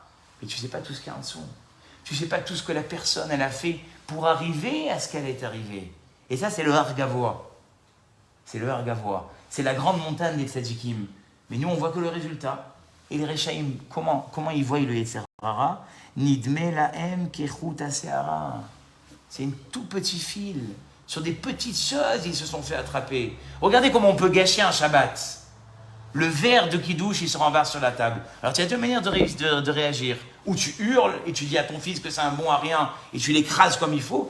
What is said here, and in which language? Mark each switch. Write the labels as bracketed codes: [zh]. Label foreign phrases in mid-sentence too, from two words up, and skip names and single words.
[fr] Mais tu ne sais pas tout ce qu'il y a en dessous. Tu ne sais pas tout ce que la personne, elle a fait pour arriver à ce qu'elle est arrivée. Et ça, c'est le [he] הר גבוה. [fr] C'est le [he] הר גבוה. [fr] C'est la grande montagne des tzadikim. Mais nous, on voit que le résultat. Et les Rechaïm, comment ils voient le [he] יצר הרע? נדמה להם כחוט השערה. [fr] C'est un tout petit fil. Sur des petites choses, ils se sont fait attraper. Regardez comment on peut gâcher un Shabbat. Le verre de Kiddush, il se renverse sur la table. Alors, tu as deux manières de réagir. Ou tu hurles et tu dis à ton fils que c'est un bon à rien et tu l'écrases comme il faut.